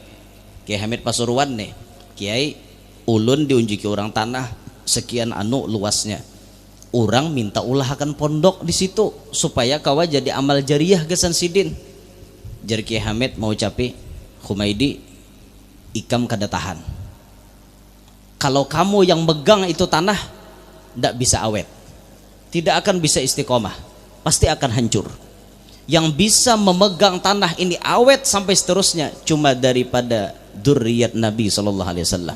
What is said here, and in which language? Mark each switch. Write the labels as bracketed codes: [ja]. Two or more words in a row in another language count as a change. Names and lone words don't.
[bjn] Kiai Hamid Pasuruan nih, Kiai ulun diunjuki orang tanah sekian anu luasnya. Orang minta ulahkan pondok di situ supaya kawa jadi amal jariah gesan sidin. Jar Kiai Hamid mau capi Humaidi, ikam kada tahan. [id] Kalau kamu yang megang itu tanah ndak bisa awet, tidak akan bisa istiqomah, pasti akan hancur. Yang bisa memegang tanah ini awet sampai seterusnya cuma daripada dzurriyyat Nabi SAW.